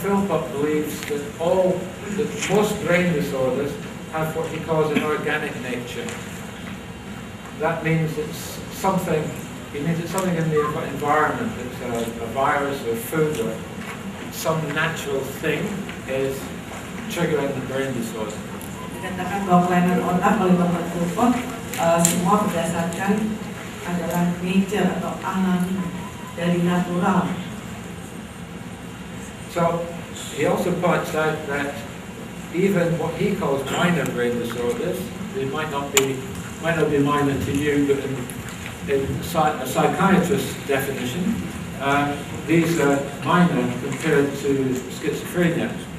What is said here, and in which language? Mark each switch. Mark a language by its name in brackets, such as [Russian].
[English] Philpott believes that most brain disorders have what he calls an organic nature. That means it's something in the environment. It's a virus or food or some natural thing is triggering the brain disorder. [Indonesian] Dikatakan bahwa kelainan otak oleh Dr. Philpott semua berdasarkan adalah nature atau alam dari natural. [English] So he also points out that even what he calls minor brain disorders, they might not be minor to you, but in a psychiatrist's definition, these are minor compared to schizophrenia.